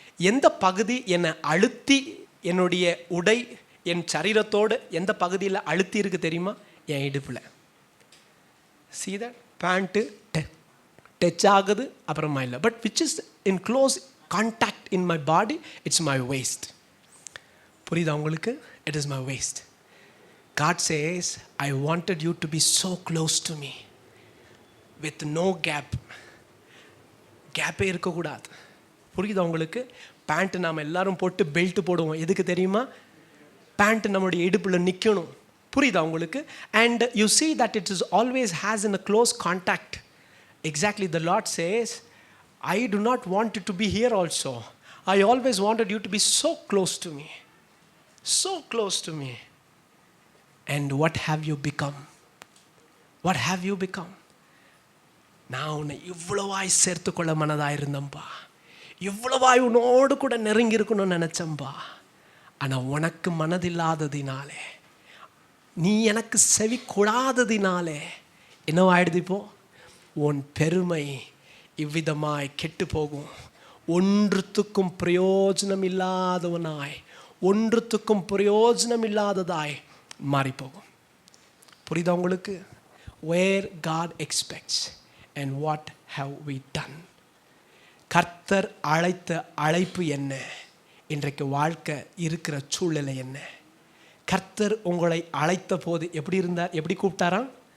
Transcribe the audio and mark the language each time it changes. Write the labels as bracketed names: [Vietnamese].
[Tamil] எந்த பகுதி என்னை அழுத்தி, என்னுடைய உடை என் சரீரத்தோடு எந்த பகுதியில் அழுத்தி இருக்குது தெரியுமா? என் இடுப்பில். சீதா பேண்ட்டு டச் ஆகுது, அப்புறமா இல்லை. [English] But which is in close contact in my body, it's my waist. [Tamil] புரியுதா உங்களுக்கு? [English] It is my waist. God says, I wanted you to be so close to me with no gap. [Tamil] கேப்பே இருக்கக்கூடாது. புரியுதா உங்களுக்கு? Pant நாம் எல்லாரும் போட்டு belt போடுவோம். எதுக்கு தெரியுமா? பேண்ட்டு நம்மளுடைய இடுப்பில் நிற்கணும். புரியுதா உங்களுக்கு? [English] And you see that it is always has in a close contact. Exactly, the Lord says, I do not want you to be here also. I always wanted you to be so close to me. So close to me. And what have you become? What have you become? [Tamil] நான் உன்னை இவ்வளவாய் சேர்த்துக்கொள்ள மனதாக இருந்தேன்பா, இவ்வளவாய் உன்னோடு கூட நெருங்கி இருக்கணும்னு நினச்சம்பா. ஆனால் உனக்கு மனதில்லாததினாலே, நீ எனக்கு செவி கொடாததினாலே என்னவாயிடுது? இப்போ உன் பெருமை இவ்விதமாய் கெட்டு போகும். ஒன்றுத்துக்கும் பிரயோஜனம் இல்லாதவனாய், ஒன்றுத்துக்கும் பிரயோஜனம் இல்லாததாய் மாறிப்போகும். புரியுதா உங்களுக்கு? [English] Where God expects and what have we done? [Tamil] கர்த்தர் அழைத்த அழைப்பு என்ன? இன்றைக்கு வாழ்க்கை இருக்கிற சூழ்நிலை என்ன? கர்த்தர் உங்களை அழைத்த போது எப்படி இருந்தார்? எப்படி கூப்பிட்டாராம்?